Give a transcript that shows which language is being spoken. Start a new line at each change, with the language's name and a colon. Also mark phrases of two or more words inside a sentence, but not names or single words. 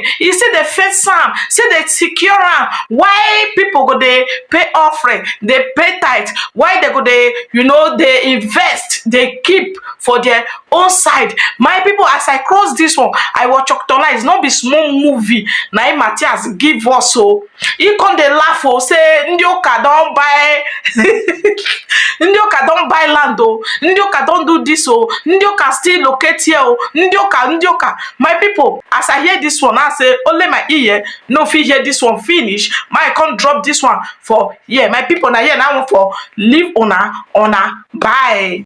Nigerian Pidgin: E say they fence am, say they secure am. Why people go dey pay offering, dey pay tithe? Why they go dey dey invest, dey keep for their own side? My people, as I cross this one, I watch October. It's not be small movie na Mathias give us. So he come dey laugh o, say
Igbo: ndị ụka
Nigerian Pidgin: don buy
Igbo: ndị ụka
Nigerian Pidgin: don buy land o,
Igbo: ndị ụka
Nigerian Pidgin: don do this o,
Igbo: ndị ụka
Nigerian Pidgin: still locate here o,
Igbo: ndị ụka.
Nigerian Pidgin: My people, as I hear this one, I say only my ear no fit hear this one finish. My come drop this one for here. My people, na here now for leave una bye.